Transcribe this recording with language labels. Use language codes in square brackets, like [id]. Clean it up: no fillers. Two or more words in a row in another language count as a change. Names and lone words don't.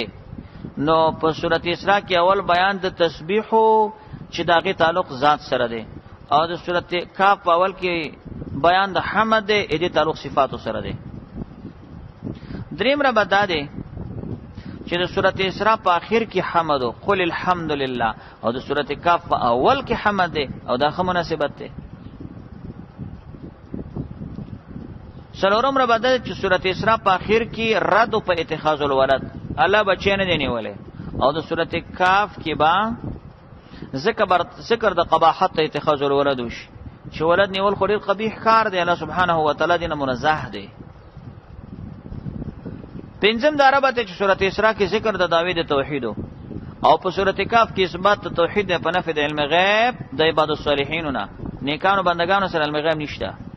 [ps] نو په سورۃ اسراء کې اول بیان د تسبیح چې داغه تعلق ذات سره دی، او د سورۃ کاف په اول کې بیان د حمد دی دې تعلق صفات سره دی. دریم ربط دا دی چې د سورۃ اسراء په اخر کې حمد او [ar] قل الحمد لله، [ps] او د سورۃ کاف په اول کې حمد دی، او دا خه مناسبت دی. څلورم ربط دا چې سورۃ اسراء په اخر کې رد په [ar] اتخاذ الولد، [ps] الله بچی نه دی نیولې، او د سورۃ کاف کې با ذکر د قباحت ته [ar] اتخاذ الولد [ps] وشي چې ولد نیول خو ډیر قبیح کار دی، الله [ar] سبحانه و تعالی [ps] دې نه منزه دی. پنځم دا ربط چې سورۃ اسراء کې ذکر د دعوی د توحید، او په سورۃ کاف کې اثبات د توحید په نفي د علم غیب د [ar] عباد الصالحین [ps] نه نیکانو بندگانو سره علم غیب نشته.